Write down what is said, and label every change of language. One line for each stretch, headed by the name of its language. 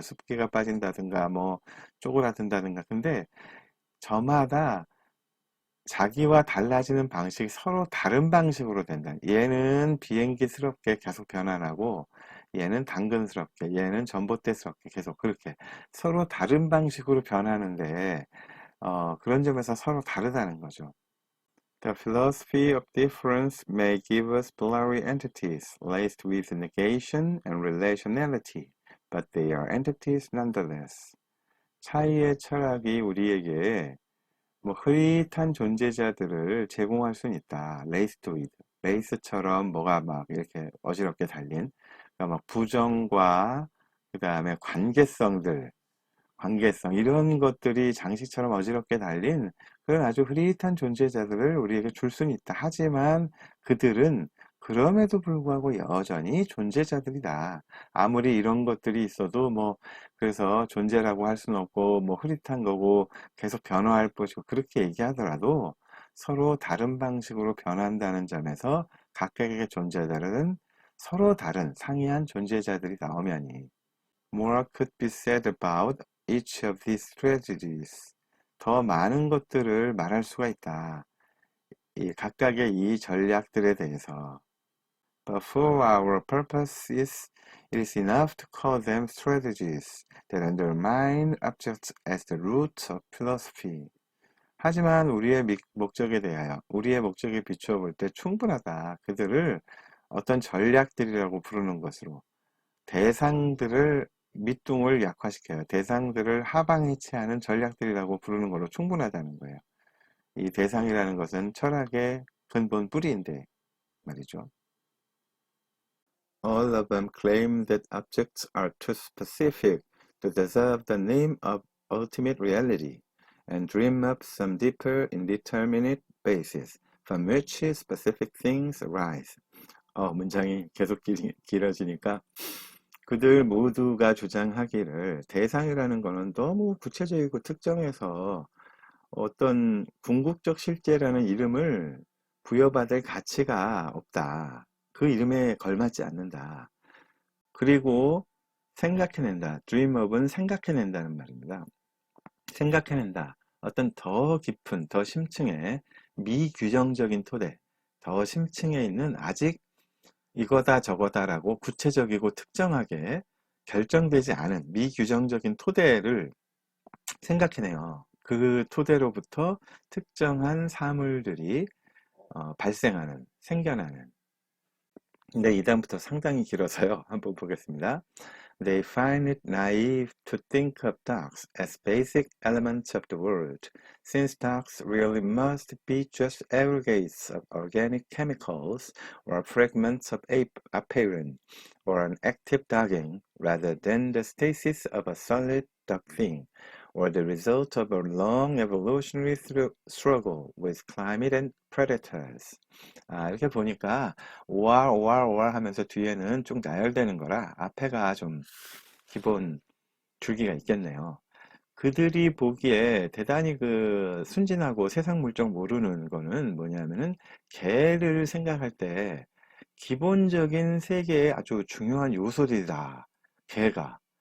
Korean: 습기가 빠진다든가 뭐 쪼그라든다든가. 근데 저마다 자기와 달라지는 방식이 서로 다른 방식으로 된다. 얘는 비행기스럽게 계속 변환하고 얘는 당근스럽게, 얘는 전봇대스럽게 계속 그렇게 서로 다른 방식으로 변하는데 그런 점에서 서로 다르다는 거죠.
English: The philosophy of difference may give us blurry entities laced with negation and relationality, but they are entities nonetheless.
Korean: 차이의 철학이 우리에게 뭐 흐릿한 존재자들을 제공할 수는 있다. 레이스토이드. 레이스처럼 뭐가 막 이렇게 어지럽게 달린, 그러니까 막 부정과 그 다음에 관계성, 이런 것들이 장식처럼 어지럽게 달린 그런 아주 흐릿한 존재자들을 우리에게 줄 수는 있다. 하지만 그들은 그럼에도 불구하고 여전히 존재자들이다. 아무리 이런 것들이 있어도 뭐, 그래서 존재라고 할 수는 없고, 뭐 흐릿한 거고, 계속 변화할 것이고, 그렇게 얘기하더라도 서로 다른 방식으로 변한다는 점에서 각각의 존재들은 서로 다른 상이한 존재자들이다. 엄연히.
English: More could be said about each of these strategies.
Korean: 더 많은 것들을 말할 수가 있다. 이 각각의 이 전략들에 대해서.
English: But for our purposes, it is enough to call them strategies that undermine objects as the root of philosophy.
Korean: 하지만 우리의 목적에 비추어 볼 때 충분하다. 그들을 어떤 전략들이라고 부르는 것으로. 대상들을 밑둥을 약화시켜요. 대상들을 하방해체하는 전략들이라고 부르는 걸로 충분하다는 거예요. 이 대상이라는 것은 철학의 근본 뿌리인데 말이죠.
English: All of them claim that objects are too specific to deserve the name of ultimate reality and dream up some deeper indeterminate basis from which specific things arise.
Korean: 문장이 계속 길어지니까 그들 모두가 주장하기를 대상이라는 것은 너무 구체적이고 특정해서 어떤 궁극적 실제라는 이름을 부여받을 가치가 없다. 그 이름에 걸맞지 않는다. 그리고 생각해낸다. dreamup은 생각해낸다는 말입니다. 생각해낸다. 어떤 더 깊은, 더 심층의 미규정적인 토대, 더 심층에 있는 아직 이거다 저거다라고 구체적이고 특정하게 결정되지 않은 미규정적인 토대를 생각해내요. 그 토대로부터 특정한 사물들이 발생하는, 생겨나는. 근데 이 다음부터 상당히 길어서요. 한번 보겠습니다.
English: They find it naive to think of dogs as basic elements of the world, since dogs really must be just aggregates of organic chemicals or fragments of apparent or an active dogging, rather than the stasis of a solid dog thing, or the result of a long evolutionary struggle with climate and predators.
Korean: 이렇게 보니까 OR 하면서 뒤에는 쭉 나열되는 거라 앞에가 좀 기본 줄기가 있겠네요. 그들이 보기에 대단히 그 순진하고 세상 물정 모르는 거는 뭐냐면은 개를 생각할 때 기본적인 세계의 아주 중요한 요소들이다. 개가.